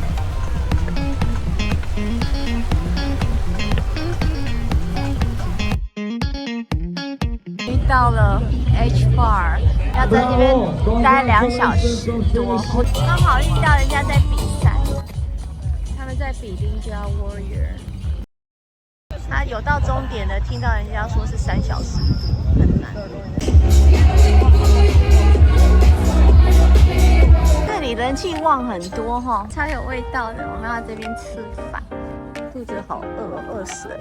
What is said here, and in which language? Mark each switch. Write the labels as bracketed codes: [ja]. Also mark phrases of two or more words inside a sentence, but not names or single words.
[zh] 遇到了 H Bar， 要在這邊待2小時多。我剛好遇到人家在比賽，他們在比 Ninja Warrior。他有到終點的，聽到人家說是3小時多，很難。這裡人氣旺很多哈，超有味道的。我們要在這邊吃飯，肚子好餓，餓死了。